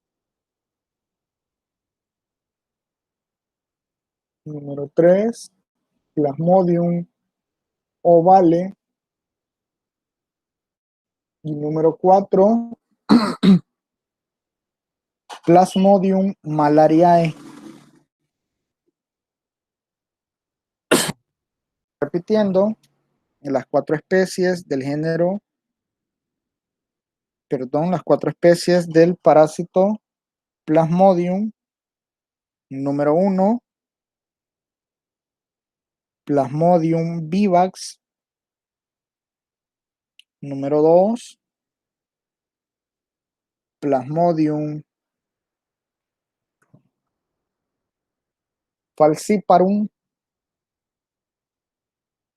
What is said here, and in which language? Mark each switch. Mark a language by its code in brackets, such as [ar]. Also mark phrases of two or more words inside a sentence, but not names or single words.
[es] Número 3, Plasmodium ovale. Y número 4, Plasmodium malariae. Repitiendo, las 4 especies del género, las 4 especies del parásito Plasmodium. Número 1, Plasmodium vivax. Número 2, Plasmodium falciparum.